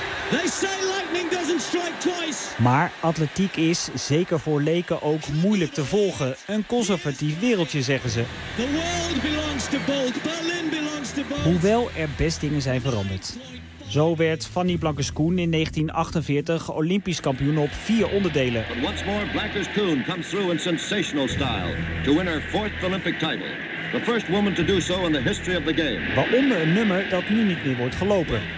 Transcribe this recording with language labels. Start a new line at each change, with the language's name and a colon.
English: They say lightning doesn't strike twice!
Dutch: Maar atletiek is, zeker voor leken, ook moeilijk te volgen. Een conservatief wereldje, zeggen ze.
English: The world belongs to Bolt. Berlin belongs to Bolt.
Dutch: Hoewel er best dingen zijn veranderd. Zo werd Fanny Blankers-Koen in 1948 Olympisch kampioen op vier onderdelen.
English: But once more, Blankers-Koen comes through in sensational style to win her fourth Olympic title. The first woman to do so in the history of the game.
Dutch: Waaronder een nummer dat nu niet meer wordt gelopen.